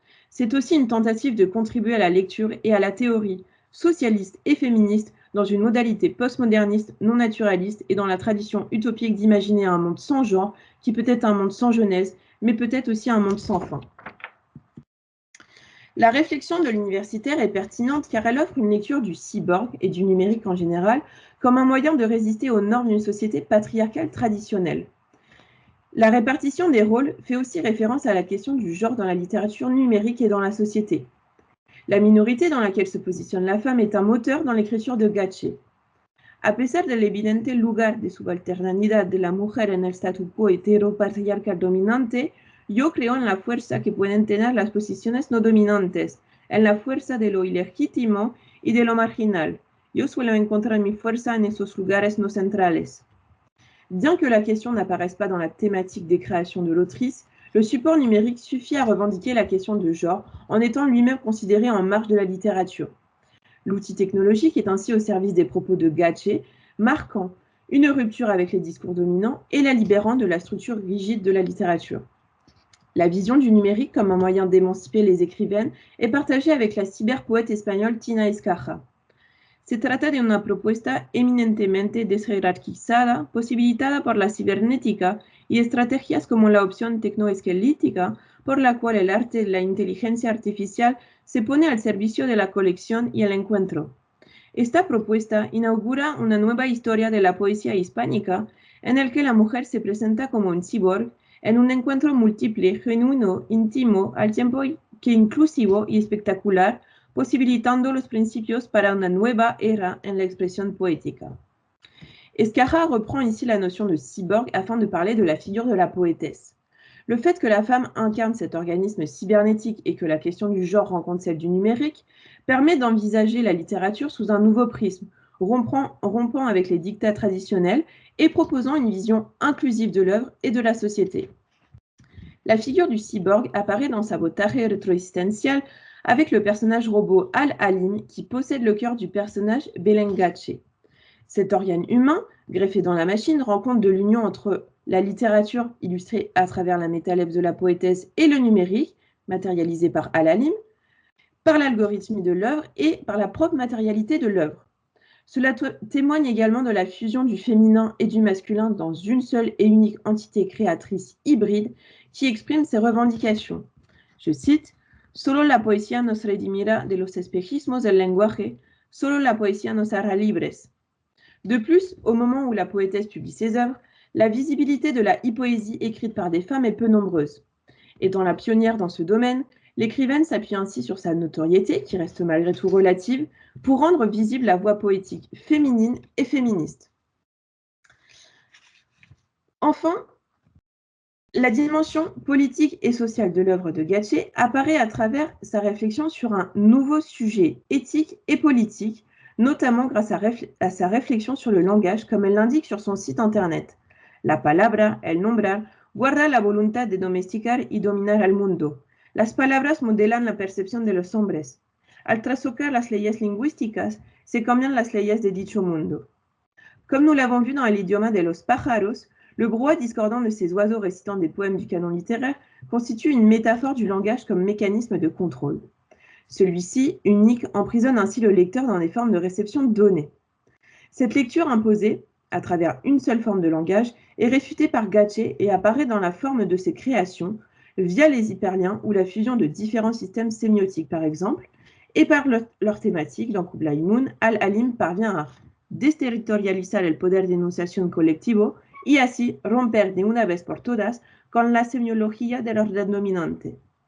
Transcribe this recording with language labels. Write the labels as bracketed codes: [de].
[fr] C'est aussi une tentative de contribuer à la lecture et à la théorie socialiste et féministe dans une modalité postmoderniste, non naturaliste et dans la tradition utopique d'imaginer un monde sans genre qui peut être un monde sans genèse, mais peut-être aussi un monde sans fin. » La réflexion de l'universitaire est pertinente car elle offre une lecture du cyborg et du numérique en général comme un moyen de résister aux normes d'une société patriarcale traditionnelle. La répartition des rôles fait aussi référence à la question du genre dans la littérature numérique et dans la société. La minorité dans laquelle se positionne la femme est un moteur dans l'écriture de Gatché. [es] A pesar del evidente lugar de subalternidad de la mujer en el statu quo heteropatriarcal dominante, yo creo en la fuerza que pueden tener las posiciones no dominantes, en la fuerza de lo ilegítimo y de lo marginal. Yo suelo encontrar mi fuerza en esos lugares no centrales. [fr] Bien que la question n'apparaisse pas dans la thématique des créations de l'autrice, le support numérique suffit à revendiquer la question de genre en étant lui-même considéré en marge de la littérature. L'outil technologique est ainsi au service des propos de Gatché, marquant une rupture avec les discours dominants et la libérant de la structure rigide de la littérature. La vision du numérique comme un moyen d'émanciper les écrivaines est partagée avec la cyberpoète espagnole Tina Escarra. [es] Se trata de una propuesta eminentemente desjerarquizada, posibilitada por la cibernética y estrategias como la opción tecnoesquelética, por la cual el arte de la inteligencia artificial se pone al servicio de la colección y el encuentro. Esta propuesta inaugura una nueva historia de la poesía hispánica, en el que la mujer se presenta como un cyborg en un encuentro múltiple, genuino, íntimo, al tiempo que inclusivo y espectacular, posibilitando los principios para una nueva era en la [fr] expression poétique. Escarra reprend ici la notion de cyborg afin de parler de la figure de la poétesse. Le fait que la femme incarne cet organisme cybernétique et que la question du genre rencontre celle du numérique permet d'envisager la littérature sous un nouveau prisme, rompant avec les dictats traditionnels et proposant une vision inclusive de l'œuvre et de la société. La figure du cyborg apparaît dans Sabotaje rétroexistencial avec le personnage robot Al-Alim qui possède le cœur du personnage Belén Gatché. Cet organe humain, greffé dans la machine, rend compte de l'union entre la littérature illustrée à travers la métalepse de la poétesse et le numérique, matérialisé par Al-Alim, par l'algorithme de l'œuvre et par la propre matérialité de l'œuvre. Cela témoigne également de la fusion du féminin et du masculin dans une seule et unique entité créatrice hybride qui exprime ses revendications. Je cite, [es] Solo la poesía nos redimirá de los espejismos del lenguaje, solo la poesía nos hará libres. [fr] De plus, au moment où la poétesse publie ses œuvres, la visibilité de la e-poésie écrite par des femmes est peu nombreuse. Étant la pionnière dans ce domaine, l'écrivaine s'appuie ainsi sur sa notoriété, qui reste malgré tout relative, pour rendre visible la voix poétique féminine et féministe. Enfin, la dimension politique et sociale de l'œuvre de Gatché apparaît à travers sa réflexion sur un nouveau sujet éthique et politique, notamment grâce à sa réflexion sur le langage, comme elle l'indique sur son site internet. [es] La palabra, el nombrar, guarda la voluntad de domesticar y dominar al mundo. Las palabras modelan la percepción de los hombres. Al trastocar las leyes lingüísticas, se cambian las leyes de dicho mundo. [fr] Comme nous l'avons vu dans l'idioma de los pájaros, le brouhaha discordant de ces oiseaux récitant des poèmes du canon littéraire constitue une métaphore du langage comme mécanisme de contrôle. Celui-ci, unique, emprisonne ainsi le lecteur dans des formes de réception données. Cette lecture imposée, à travers une seule forme de langage, est réfutée par Gatché et apparaît dans la forme de ses créations, via les hyperliens ou la fusion de différents systèmes sémiotiques par exemple, et par leur thématique, dans Kublai Moon, Al-Alim parvient à [es] desterritorializar el poder de enunciación colectivo y así romper de una vez por todas con [fr] la sémiología de l'ordre dominante.